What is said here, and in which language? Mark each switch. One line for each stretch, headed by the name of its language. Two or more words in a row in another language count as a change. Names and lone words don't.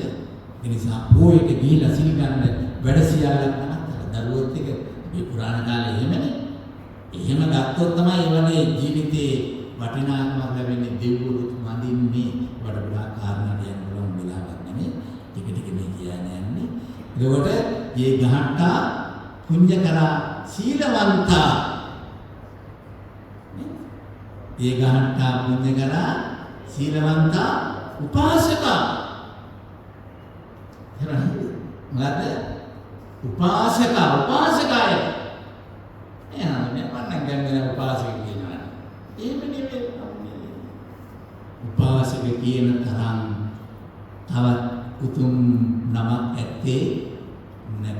Sinhala: ඒ නිසා පොයේට ගිහිලා සිල් ගන්න වැඩ සියල්ලක් නතර. දරුවොත් එක මේ පුරාණ කාලේ එහෙමනේ. එහෙම ගත්තොත් තමයි එවනේ ජීවිතේ වටිනාකමක් ලැබෙන්නේ. දෙවිවරු වඳින්නේ වඩා කාරණා කියන්න පුළුවන් වෙලාවක් නෙමෙයි. ටික ටික මේ කියන්නේ. එතකොට
Pali: ये गहट्टा पुण्यकरा
Sinhala: සීලවන්තා
Pali: ये गहट्टा पुण्यकरा
Sinhala: සීලවන්තා උපාසකා මොකද්ද? උපාසකාය එහෙනම් මම ගන්නේ උපාසක කියනවා. එහෙම නෙවෙයි. උපාසක කියන තරම් තවත් උතුම් නමක් ඇත්තේ නැත.